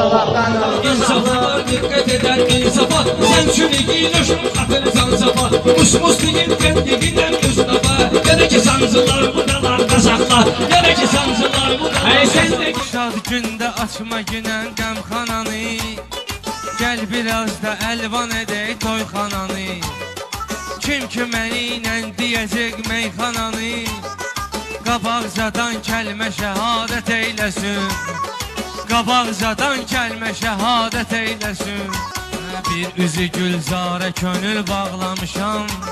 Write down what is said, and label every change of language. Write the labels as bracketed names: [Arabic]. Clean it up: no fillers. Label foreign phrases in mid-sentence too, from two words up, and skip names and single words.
[Turkish] İnsanlar dikkat eder insafa. Sen şunu giyiyorsun hatırsan safa. Mus değil kendinden Mustafa. Gerek sancılar buralarda sakla. Gerek sancılar buralarda sakla. [Azerbaijani] Şad günde açma günen qəmxananı. Gel biraz da elvan edək toyxananı. Kim ki mənimlə deyəcək meyxananı. Qabaqcadan kəlmə şəhadət eyləsin. Qabaqcadan kəlmə şəhadət eyləsin. Bir üzü gülzarə könül bağlamışam.